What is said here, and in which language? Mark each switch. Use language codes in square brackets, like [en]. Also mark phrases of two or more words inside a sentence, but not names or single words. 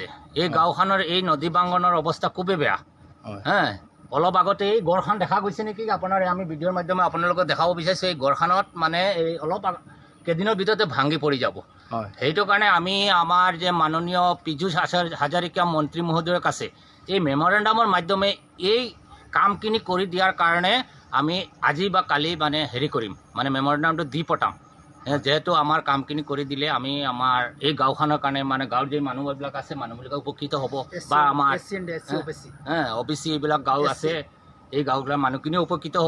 [as] এই গাঁওখনৰ এই নদী বাংগনৰ অৱস্থা খুবেই বেয়া। অলপ আগতে এই গড়খন দেখা গৈছে নেকি আপোনাৰ? আমি ভিডিঅ'ৰ মাধ্যমে আপোনালোকক দেখাব বিচাৰিছোঁ। এই গড়খনত মানে এই অলপ কেইদিনৰ ভিতৰতে ভাঙি পৰি যাব। সেইটো কাৰণে আমি আমাৰ যে মাননীয় পীযুষ হাজাৰিকা মন্ত্ৰী মহোদয়ৰ কাছে এই মেমৰেণ্ডামৰ মাধ্যমে এই কামখিনি কৰি দিয়াৰ কাৰণে আমি আজি বা কালি মানে হেৰি কৰিম, মানে মেমৰেণ্ডামটো দি পঠাম। যেহেতু আমাৰ কামখিনি কৰি দিলে আমি আমাৰ এই গাঁওখনৰ কাৰণে মানে গাঁৱৰ যে মানুহবিলাক আছে মানুহবিলাক উপকৃত হ'ব, বা আমাৰ OBC এইবিলাক গাঁও আছে এই গাঁওবিলাক মানুহখিনিও উপকৃত হ'ব।